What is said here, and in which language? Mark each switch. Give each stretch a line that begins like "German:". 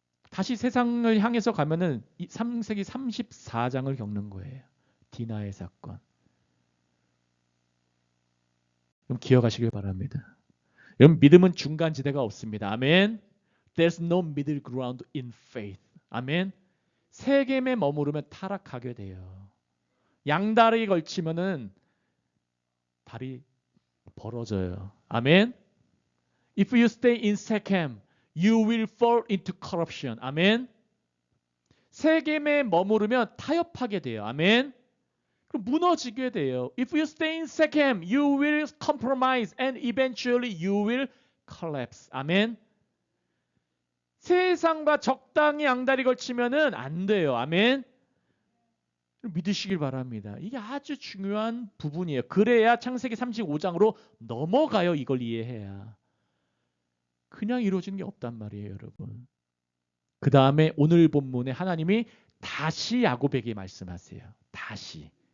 Korean: 다시 세상을 향해서 가면은 창세기 34장을 겪는 거예요. 디나의 사건. 그럼 기억하시길 바랍니다. 여러분 믿음은 중간지대가 없습니다. 아멘.
English: There's no middle ground in faith.
Korean: 아멘. 세겜에 머무르면 타락하게 돼요. 양다리 걸치면은 다리 벌어져요. 아멘.
English: If you stay in Shechem, you will fall into corruption.
Korean: 아멘. 세겜에 머무르면 타협하게 돼요. 아멘. 그럼 무너지게 돼요.
English: If you stay in Shechem, you will compromise and eventually you will collapse. 아멘.
Korean: 세상과 적당히 양다리 걸치면은 안 돼요. 아멘. 믿으시길 바랍니다. 이게 아주 중요한 부분이에요. 그래야 창세기 35장으로 넘어가요. 이걸 이해해야. 그냥 이루어지는 게 없단 말이에요, 여러분. 그 다음에 오늘 본문에 하나님이 다시 야곱에게 말씀하세요. 다시.